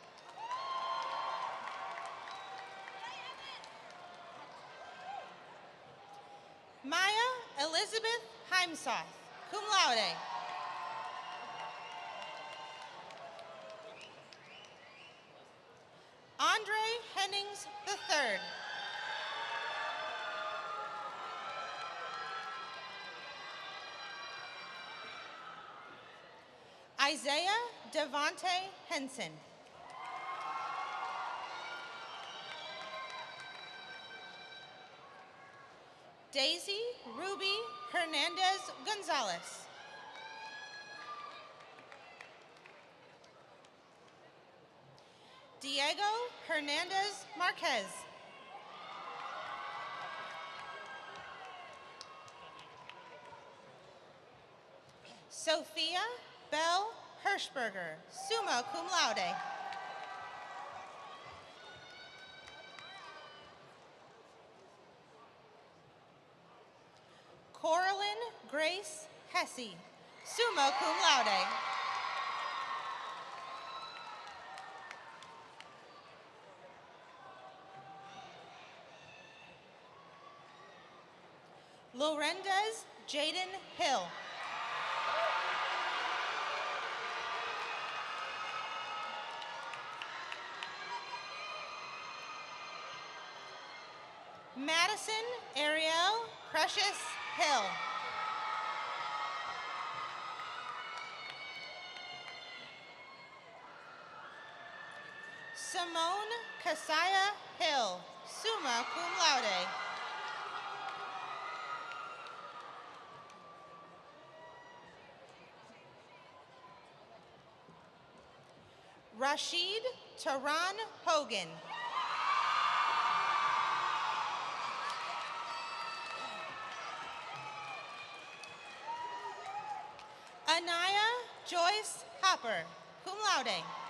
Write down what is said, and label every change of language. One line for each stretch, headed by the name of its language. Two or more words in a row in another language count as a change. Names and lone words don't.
English: Maya Elizabeth Heimsoth,
Latin: cum laude.
English: Andre Hennings III. Isaiah Devonte Henson. Daisy Ruby Hernandez Gonzalez. Diego Hernandez Marquez. Sophia Bell Hirschberger,
Latin: summa cum laude.
English: Coraline Grace Hesse,
Latin: summa cum laude.
English: Lorendez Jaden Hill. Madison Ariel Precious Hill. Simone Kasaya Hill,
Latin: summa cum laude.
English: Rashid Taran Hogan. Anaya Joyce Hopper,
Latin: cum laude.